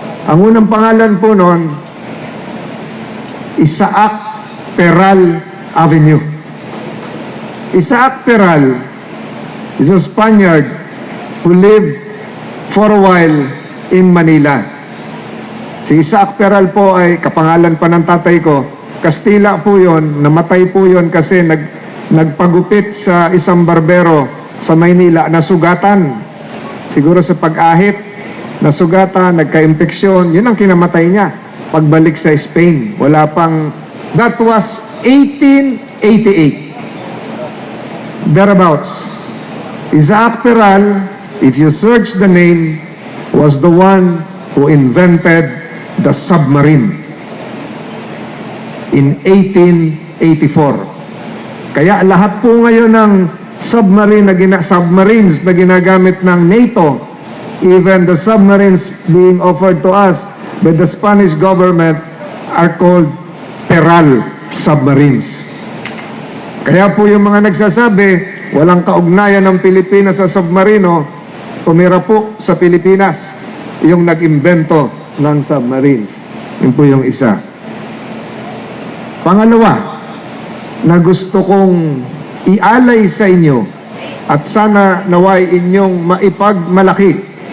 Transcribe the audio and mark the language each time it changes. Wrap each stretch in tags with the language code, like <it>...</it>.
<tl>Ang unang pangalan po noon, Isaac Peral Avenue.</tl> <en>Isaac Peral is a Spaniard who lived for a while in Manila.</en> <tl>Si Isaac Peral po ay kapangalan pa ng tatay ko. Kastila po yun, namatay po yun kasi nagpagupit sa isang barbero sa Maynila, nasugatan. Siguro sa pag-ahit, nasugatan, nagka-impeksyon, yun ang kinamatay niya. Pagbalik sa Spain,</tl> <en>that was 1888. Thereabouts. Isaac Peral, if you search the name, was the one who invented the submarine in 1884.</en> <tl>Kaya lahat po ngayon ng submarines na ginagamit ng NATO,</tl> <en>even the submarines being offered to us by the Spanish government, are called Peral submarines.</en> <tl>Kaya po yung mga nagsasabi, walang kaugnayan ng Pilipinas sa submarino, tumira po sa Pilipinas yung nag-imbento ng submarines. Yun po yung isa. Pangalawa, na gusto kong ialay sa inyo at sana naway inyong maipagmalaki.</tl>